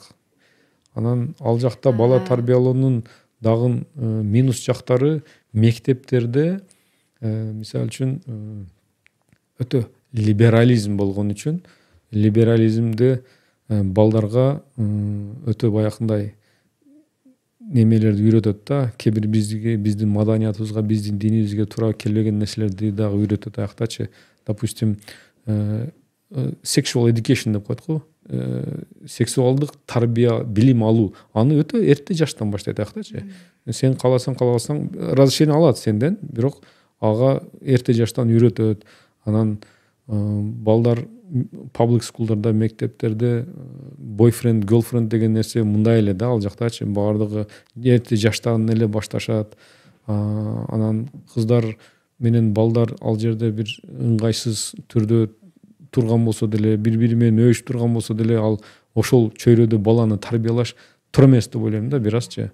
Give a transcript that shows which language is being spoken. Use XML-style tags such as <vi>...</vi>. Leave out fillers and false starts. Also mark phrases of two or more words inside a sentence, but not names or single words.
<ky>Анан ал жакта бала тарбиялоонун дагы минус жактары мектептерде, мисалы үчүн, өтө либерализм болгон үчүн, либерализмде балдарга өтө баягындай немелерди үйрөтөт да. Кээ бир биздин маданиятыбызга, биздин динибизге туура келбеген нерселерди дагы үйрөтөт аяктачы. Допустим,</ky> <en>sexual education</en> <ky>деп коет го. Сексуалдык тарбия, билим алуу. Аны өтө эрте жаштан баштайт аяктачы. Сен кааласаң, разрешение алат сенден, бирок ага эрте жаштан үйрөтөт. Анан балдар</ky> <en>public school'дарда,</en> <ky>мектептерде</ky> <en>boyfriend, girlfriend</en> <ky>деген нерсе мындай эле да, ал жактачы. Бардыгы эрте жаштан эле башташат. Анан кыздар менен балдар ал жерде бир ыңгайсыз түрдө турган болсо деле, бири-бири менен өбүшүп турган болсо деле, ал ошол чөйрөдө баланы тарбиялаш туура эмес деп ойлойм да, бир азчы.</ky>